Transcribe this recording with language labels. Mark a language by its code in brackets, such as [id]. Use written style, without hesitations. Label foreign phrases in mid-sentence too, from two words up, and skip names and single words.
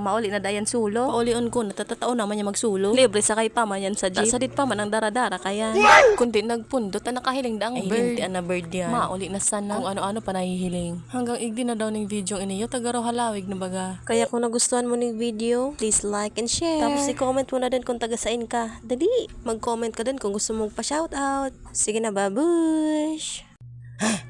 [bik] Mauli na dayan sulo. Paulion ko, natatatao naman niya magsulo. Libre sakay pa man yan sa jeep. Sadit pa man ang dara-dara kaya. Kundi nagpundot na nakahiling daang bird. Ay, hindi na bird yan. Mauli na sana. Kung ano-ano pa nahihiling. Hanggang igdi na daw ng video iniyo, tagaraw halawig na baga. [tl] Kaya kung nagustuhan mo ng video, [en] please like and share. [tl] Tapos i-comment mo na din kung taga-sain ka. Dali, mag-comment ka din kung gusto mong pa-shoutout. Sige na, babush!